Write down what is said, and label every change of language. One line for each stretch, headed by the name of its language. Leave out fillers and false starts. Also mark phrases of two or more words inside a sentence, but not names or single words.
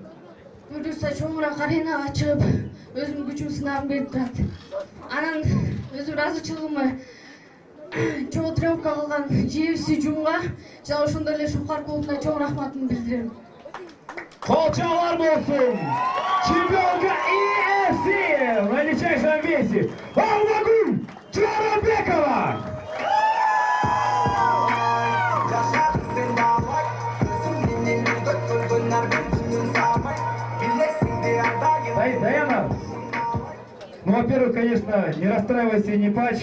Kyrgyz: Буюрса чоңураак аренага чыгып, өзүмдүн күчүмдү сынагым келип турат. Анан өзүм ыраазычылыгымды чоң тренировка кылган JFC Жумга жана ошондой эле Шухар клубуна чоң рахматымды билдирем. Колчалар болсун!
Russian: Чемпионка UFC в величайшем весе Алмагүл Жорабекова! Даяна, ну, во-первых, конечно, не расстраивайся и не плачь.